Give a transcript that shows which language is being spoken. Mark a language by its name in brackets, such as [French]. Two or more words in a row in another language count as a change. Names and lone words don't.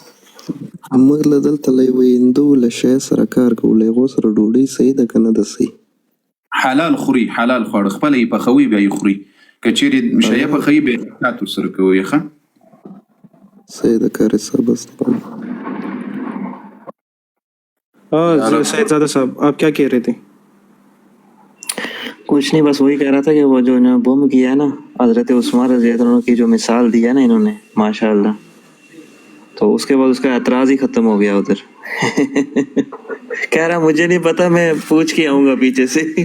[Pashto] موږ له دلته له یوې هندو له شی سره کار کوو, له هغو سره ډوډۍ صحیح ده که نه ده صحیح؟ حلال خوري, حلال خواړه خپله یې پخوي بیا یې خوري. که چیرې شیه پخوي بیا یې احتیاط ورسره کوي. ښه صحیح ده قاری صاحب. بس [Urdu] سید زاده صاحب آپ کیا کہہ رہے تھے؟ کچھ نہیں, بس وہی کہہ رہا تھا کہ وہ جو انہوں نے بم کیا ہے نا حضرت عثمان [Arabic] رضی اللہ عنہ [Urdu] کی جو مثال دی ہے نا انہوں نے ماشاءاللہ, تو اس کے بعد اس کا اعتراض ہی ختم ہو گیا ادھر. کہہ رہا مجھے نہیں پتا, میں پوچھ کے آؤں گا پیچھے سے.